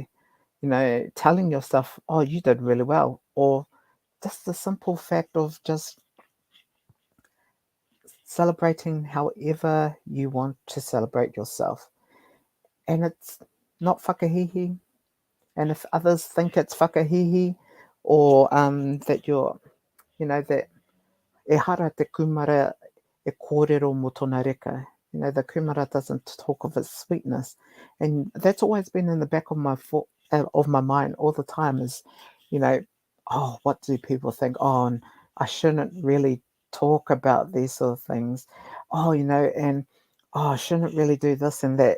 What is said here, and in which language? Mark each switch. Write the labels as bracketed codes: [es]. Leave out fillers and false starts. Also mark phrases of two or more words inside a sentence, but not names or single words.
[en] Telling yourself, oh, you did really well, or just the simple fact of just celebrating however you want to celebrate yourself. And it's not whakahihi. And if others think it's whakahihi, or that that [mi] e hara te kumara e kōrero mo tōna reka. [en] The kumara doesn't talk of its sweetness. And that's always been in the back of my mind all the time is, you know, oh, what do people think? Oh, and I shouldn't really talk about these sort of things. Oh, and oh, I shouldn't really do this and that.